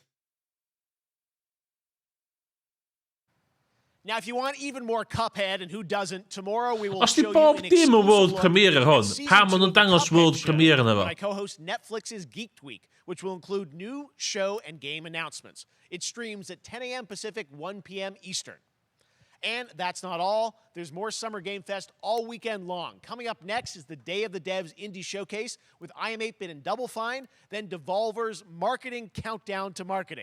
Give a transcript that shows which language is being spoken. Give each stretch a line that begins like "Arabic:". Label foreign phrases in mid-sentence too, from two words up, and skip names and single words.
English: Now, if you want even more Cuphead, and who doesn't, tomorrow we will
Welsh: Os
English: show
Welsh: di
English: you
Welsh: bob
English: an
Welsh: dim o
English: exclusive world look premiere ar at
Welsh: hwn,
English: season
Welsh: pam
English: 2
Welsh: ma'n nhw'n
English: of the
Welsh: dangos
English: Cuphead world show premiere yna when
Welsh: fo?
English: I co-host Netflix's Geeked Week, which will include new show and game announcements. It streams at 10 a.m. Pacific, 1 p.m. Eastern. And that's not all. There's more Summer Game Fest all weekend long. Coming up next is the Day of the Devs Indie Showcase with I Am 8-Bit and Double Fine, then Devolver's Marketing Countdown to Marketing.